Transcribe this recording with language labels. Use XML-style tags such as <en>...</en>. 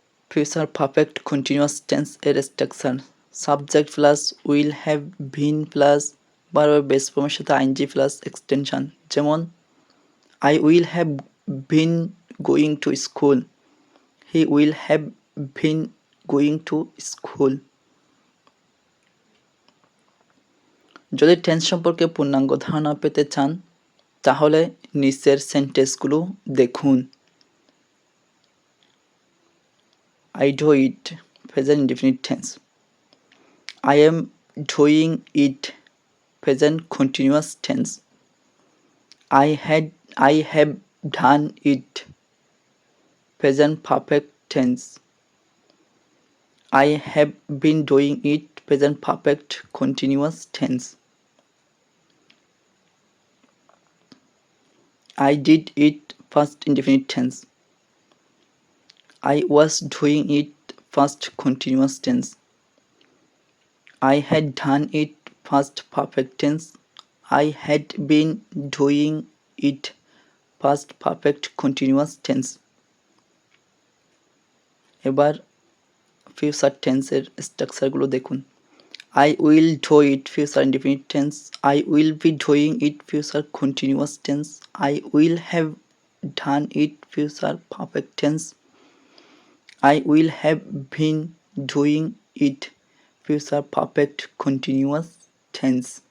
<bn>Future perfect continuous tense এর structure subject plus will have been plus ভার্বের base ফর্মের সাথে আইএনজি প্লাস এক্সটেনশন, যেমন</bn> <en>I will have been going to school, he will have been going to school.</en> <bn>যদি tense সম্পর্কে পূর্ণাঙ্গ ধারণা পেতে চান তাহলে নিচের সেন্টেন্সগুলো দেখুন।</bn> <en>I do it present indefinite tense, I am doing it present continuous tense, I have done it present perfect tense, I have been doing it present perfect continuous tense, I did it past indefinite tense, I was doing it past continuous tense, I had done it past perfect tense, I had been doing it past perfect continuous tense।</en> <bn>এবার future টেন্সের স্ট্রাকচারগুলো দেখুন।</bn> <en>I will do it future indefinite tense, I will be doing it future continuous tense, I will have done it future perfect tense, I will have been doing it future perfect continuous tense।</en>